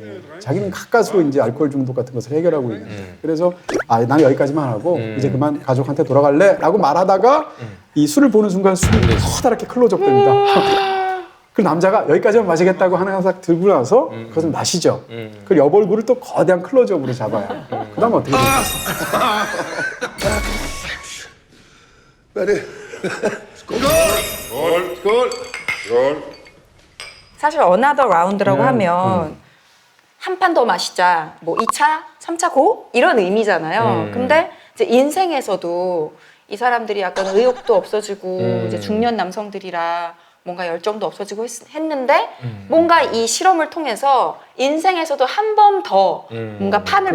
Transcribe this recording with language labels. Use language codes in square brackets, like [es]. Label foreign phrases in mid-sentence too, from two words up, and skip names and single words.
[ko] 자기는 가까스로 이제 알코올 중독 같은 것을 해결하고 있는. 그래서 난 여기까지만 하고 이제 그만 가족한테 돌아갈래라고 말하다가 이 술을 보는 순간 술이 커다랗게 클로즈업 됩니다. 그 남자가 여기까지만 마시겠다고 하나 싹 들고 나서 그것을 마시죠. 그 옆 얼굴을 또 거대한 클로즈업으로 잡아요. 그다음 어떻게 될까요? [da] Hvad er det? Skål! Skål! Skål! Skål! [ko] 사실 어나더 라운드라고 하면 한 판 더 마시자, 뭐 2차, 3차 고 이런 의미잖아요. 근데 이제 인생에서도 이 사람들이 약간 의욕도 없어지고 이제 중년 남성들이라 뭔가 열정도 없어지고 했는데 뭔가 이 실험을 통해서 인생에서도 한 번 더 뭔가 판을